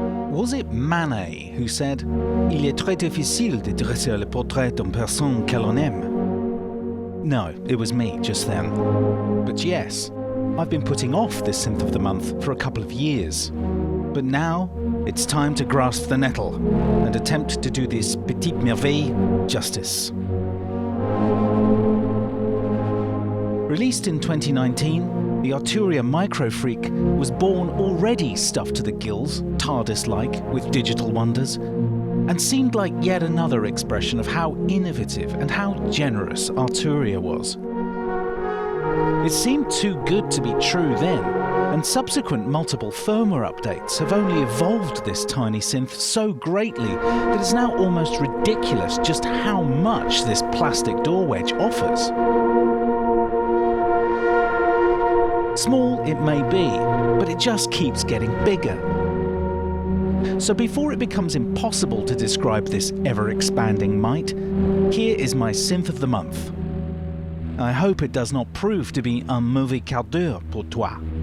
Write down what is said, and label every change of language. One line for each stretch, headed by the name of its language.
English: Was it Manet who said,
French: "Il est très difficile de dresser le portrait d'une personne que l'on aime"?
English: No, it was me just then. But yes, I've been putting off this synth of the month for a couple of years. But now, it's time to grasp the nettle and attempt to do this
French: petite merveille
English: justice. Released in 2019, the Arturia MicroFreak was born already stuffed to the gills, TARDIS-like, with digital wonders, and seemed like yet another expression of how innovative and how generous Arturia was. It seemed too good to be true then, and subsequent multiple firmware updates have only evolved this tiny synth so greatly that it's now almost ridiculous just how much this plastic door wedge offers. Small it may be, but it just keeps getting bigger. So before it becomes impossible to describe this ever-expanding might, here is my synth of the month. I hope it does not prove to be
French: un mauvais quart d'heure pour toi.